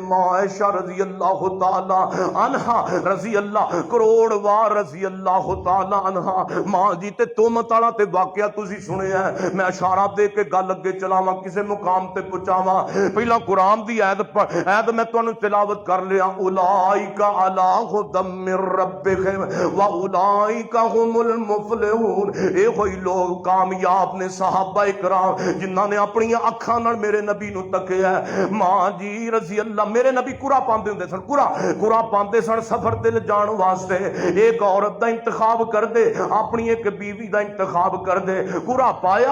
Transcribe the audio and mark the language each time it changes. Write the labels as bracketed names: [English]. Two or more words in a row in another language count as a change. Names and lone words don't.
[Arabic] मां ऐशा رضي الله تعالى عنها، رضي الله [Punjabi] کروڑ وار [Arabic] رضي الله تعالى عنها. [Punjabi] ماں جی تے تہمت والا تے واقعہ تسی سنیا، میں اشارہ دے کے گل اگے چلاواں، کسے مقام تے پہنچاواں. پہلا قرآن دی آیت میں تہانوں تلاوت کر لیا, [Arabic] أولئك على هدى من ربهم وأولئك هم المفلحون. [Punjabi] اے ہوئی لوگ کامیاب نے صحابہ اکرام جنہاں نے اپنی اکھاں نال میرے نبی نوں تکیا. ماں جی [Arabic] رضي الله, [Punjabi] میرے نبی قرعہ پاندے ہندے سن، قرعہ پاندے سن سفر تے جان واسطے. ایک عورت دا انتخاب کر دے، اپنی ایک بیوی دا انتخاب کر دے، قرعہ پایا.